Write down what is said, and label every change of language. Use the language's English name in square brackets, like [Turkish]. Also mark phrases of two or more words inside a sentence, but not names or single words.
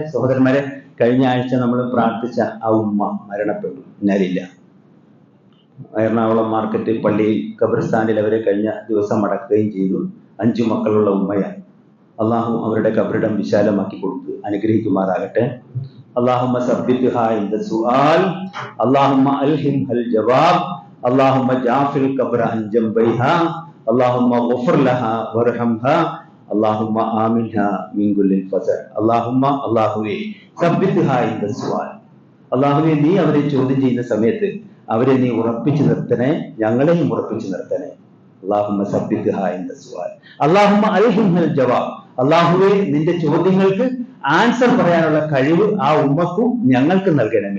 [Malayalam] സഹോദരന്മാരെ, കഴിഞ്ഞ ആഴ്ച നമ്മൾ പ്രാർത്ഥിച്ച ആ ഉമ്മ മരണപ്പെട്ടു. ഇന്നലില്ല, എറണാകുളം മാർക്കറ്റ് പള്ളിയിൽ ഖബർസ്ഥാനിൽ അവരെ കഴിഞ്ഞ ദിവസം അടക്കുകയും ചെയ്തു. 5 മക്കളുള്ള ഉമ്മയാണ്. അള്ളാഹു അവരുടെ ഖബറിടം വിശാലമാക്കി കൊടുത്ത് അനുഗ്രഹിക്കുമാറാകട്ടെ. [Arabic] اللهم ثبتها عند السؤال، اللهم ألهمها الجواب، اللهم اجعل القبر عن جنبيها، اللهم اغفر لها وارحمها، اللهم آمنها من كل الفزع. اللهم ثبتها عند السؤال. [Malayalam] അള്ളാഹുവേ, നീ അവരെ ചോദ്യം ചെയ്യുന്ന സമയത്ത് അവരെ നീ ഉറപ്പിച്ചു നിർത്തണേ, ഞങ്ങളെയും ഉറപ്പിച്ചു നിർത്തണേ. [Arabic] اللهم ثبتها عند السؤال، اللهم ألهمها الجواب. [Malayalam] അല്ലാഹുവേ, നിന്റെ ചോദ്യങ്ങൾക്ക് ആൻസർ പറയാനുള്ള കഴിവ് ആ ഉമ്മക്കും ഞങ്ങൾക്ക് നൽകണമേ.